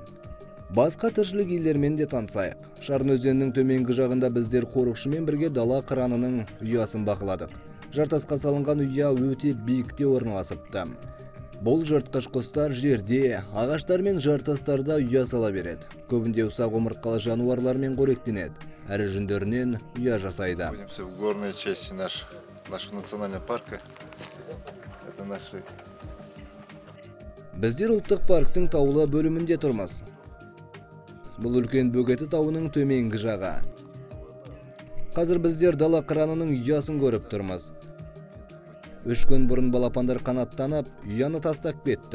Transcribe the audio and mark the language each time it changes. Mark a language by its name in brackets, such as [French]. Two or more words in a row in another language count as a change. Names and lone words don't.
[Kazakh] Басқа тіршілік иелерімен де танысайық. Шарын өзенінің төменгі жағында біздер қорықшымен бірге дала қыранының ұясын бақыладық. Жартасқа салынған ұя өте биікте орналасыпты. Бұл жыртқыш құстар жерде, ағаштар мен жартастарда ұя сала береді. Көбінде ұсақ омыртқалы жануарлармен қоректенеді. Әрі жүндерінен ұя жасайды. [Russian] Находимся в горной части нашего национального парка. Это наши... [Kazakh] Біздер ұлттық парктың таулы бөлімінде тұрмыз. Бұл үлкен бөгеті тауының төменгі жағы. Қазір біздер дала қыранының ұясын көріп тұрмыз. 3 күн бұрын балапандар қанаттанып, ұяны тастап кетті.